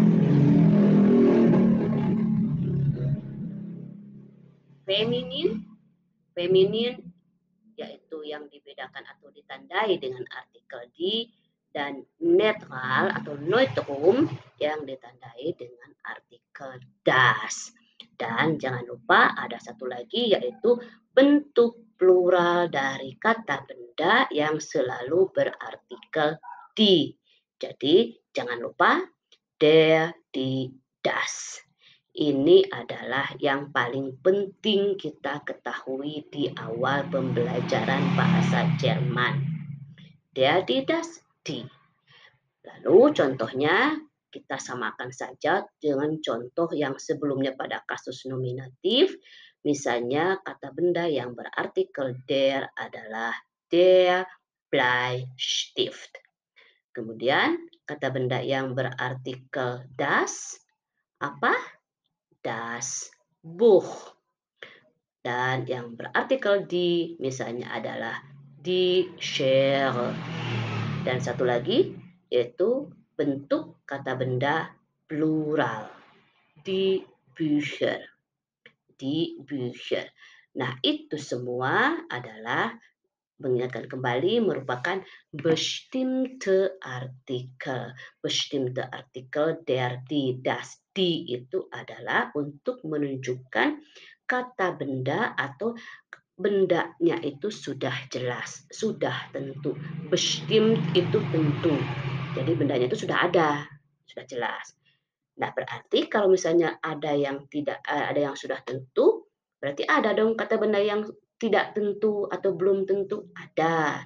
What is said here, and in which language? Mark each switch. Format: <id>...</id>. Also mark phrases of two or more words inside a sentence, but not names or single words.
<id>feminin, feminin yaitu yang dibedakan atau ditandai dengan artikel di, dan netral atau neutrum yang ditandai dengan artikel das. Dan jangan lupa ada satu lagi yaitu bentuk plural dari kata benda yang selalu berartikel di. Jadi jangan lupa</id> <de>der, die, das.</de> <id>Ini adalah yang paling penting kita ketahui di awal pembelajaran bahasa Jerman.</id> <de>Der, die, das, die.</de> <id>Lalu contohnya kita samakan saja dengan contoh yang sebelumnya pada kasus nominatif. Misalnya kata benda yang berartikel der adalah</id> <de>der Bleistift.</de> <id>Kemudian kata benda yang berartikel das apa?</id> <de>Das Buch.</de> <id>Dan yang berartikel di misalnya adalah</id> <de>die Schere.</de> <id>Dan satu lagi yaitu bentuk kata benda plural.</id> <de>Die Bücher. Die Bücher.</de> <id>Nah, itu semua adalah mengingatkan kembali merupakan</id> <de>bestimmte Artikel. Bestimmte Artikel der, die, das.</de> <id>Die itu adalah untuk menunjukkan kata benda atau bendanya itu sudah jelas, sudah tentu. Bestimmt itu tentu. Jadi bendanya itu sudah ada, sudah jelas. Nah, berarti kalau misalnya ada yang sudah tentu, berarti ada dong kata benda yang tidak tentu atau belum tentu, ada.</id>